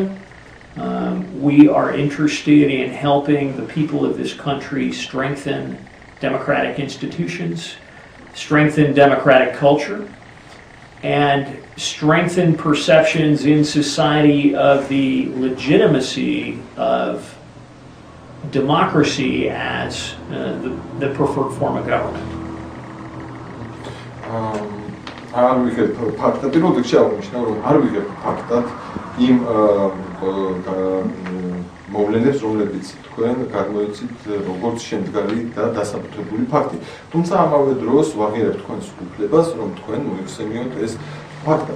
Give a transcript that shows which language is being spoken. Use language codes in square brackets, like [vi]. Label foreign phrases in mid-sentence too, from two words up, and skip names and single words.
[en] We are interested in helping the people of this country strengthen democratic institutions, strengthen democratic culture, and strengthen perceptions in society of the legitimacy of democracy as the preferred form of government. [ka] არ ვიღებ ფაქტად, როდესაც შეავნიშნა, რომ არ ვიღებ ფაქტად იმ მოვლენებს, რომლებიც თქვენ გამოიცით როგორც შემდგარი და დასაბუთებული ფაქტი. თუმცა ამავე დროს ვაღირებ თქვენს უფლებას, რომ თქვენ მოიხსენიოთ ეს ფაქტად.